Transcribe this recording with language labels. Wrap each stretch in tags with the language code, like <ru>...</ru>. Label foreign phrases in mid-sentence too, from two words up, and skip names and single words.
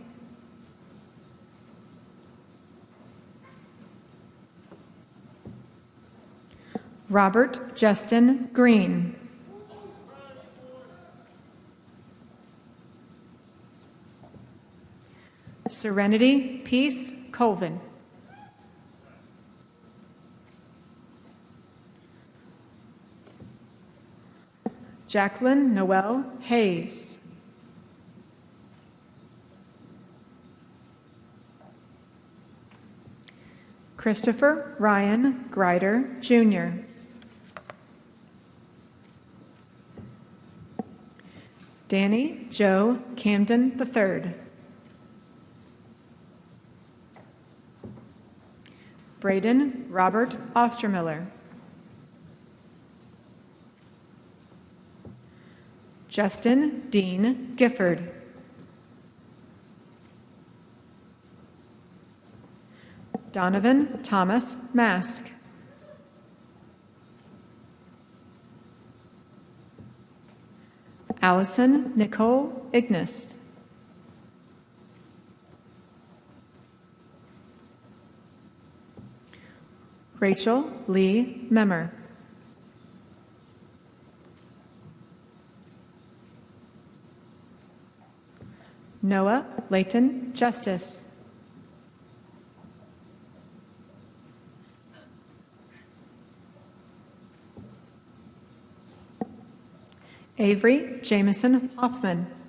<en>Robert Justin Green. Serenity Peace Colvin. Jacqueline Noel Hayes. Christopher Ryan Grider, Jr. Danny Joe Camden III. Braden Robert Ostermiller. Justin Dean Gifford. Donovan Thomas Mask. Allison Nicole Ignis. Rachel Lee Memmer. Noah Layton Justice. Avery Jameson Hoffman.</en>